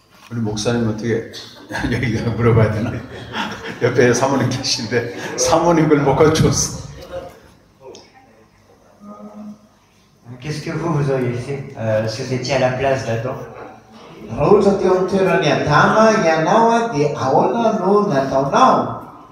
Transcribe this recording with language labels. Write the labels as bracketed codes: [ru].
[ko] 우리 목사님 어떻게 여기가 물어봐야 되나? 옆에 사모님 계신데 사모님 걸 먹어 줬어. [fr] Qu'est-ce que vous auriez fait si vous étiez à la place d'Adam? [mg] Raha ohatra teo amin'ny toeran'ny Adama ianao dia ahoana no nataonao?